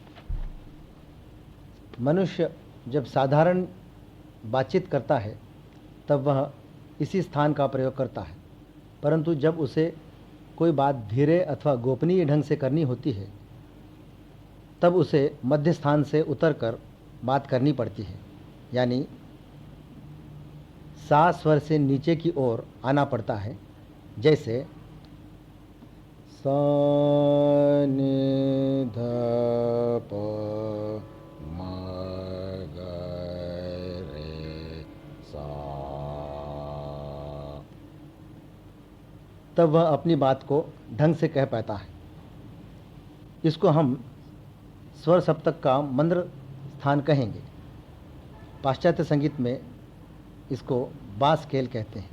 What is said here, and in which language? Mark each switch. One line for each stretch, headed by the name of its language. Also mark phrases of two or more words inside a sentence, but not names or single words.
Hindi: मनुष्य जब साधारण बातचीत करता है तब वह इसी स्थान का प्रयोग करता है, परंतु जब उसे कोई बात धीरे अथवा गोपनीय ढंग से करनी होती है तब उसे मध्य स्थान से उतरकर बात करनी पड़ती है, यानी सा स्वर से नीचे की ओर आना पड़ता है। जैसे सा नि ध प म ग रे सा, तब वह अपनी बात को ढंग से कह पाता है। इसको हम स्वर सप्तक का मंद्र स्थान कहेंगे। पाश्चात्य संगीत में इसको
English: bass scale
Hindi: कहते हैं।